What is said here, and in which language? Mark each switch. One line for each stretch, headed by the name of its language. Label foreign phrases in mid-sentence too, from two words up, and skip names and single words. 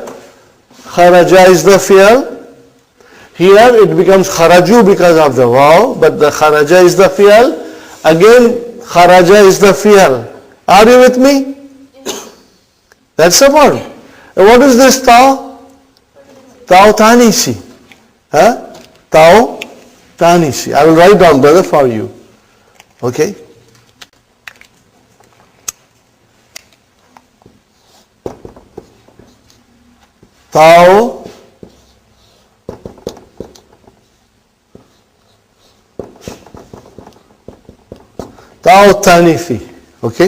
English: Kharaja is the fi'al. Here it becomes kharaju because of the waw, but the kharaja is the fi'al. Again, kharaja is the fi'al. Are you with me? That's the word. And what is this tau?
Arabic: تاء التأنيث. تاء التأنيث.
English: I will write down, brother, for you. Okay?
Arabic: تاء التأنيث.
English: Okay?